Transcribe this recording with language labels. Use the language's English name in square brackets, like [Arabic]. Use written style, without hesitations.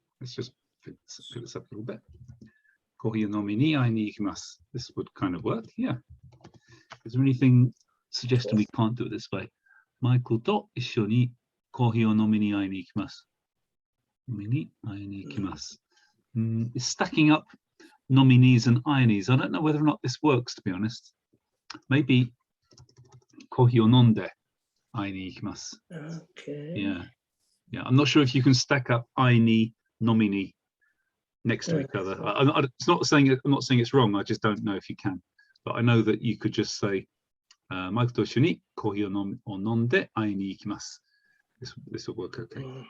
[English] Let's just pick this up a little bit. [Japanese] コーヒーを飲みに会いに行きます。 [English] This would kind of work, yeah. Is there anything suggesting we can't do it this way? [Japanese] マイケルと一緒にコーヒーを飲みに会いに行きます。飲みに会いに行きます。 [English] It's stacking up nominees and ionies. I don't know whether or not this works, to be honest. [Japanese] Maybe コーヒーを飲んで会いに行きます。 [English] Okay. Yeah. Yeah, I'm not sure if you can stack up ioni, nomini next to each other. It's not saying I'm not saying it's wrong. I just don't know if you can. But I know that you could just say, [Japanese] "Mikeと一緒にコーヒーを飲んで会いに行きます." [English] This will work okay.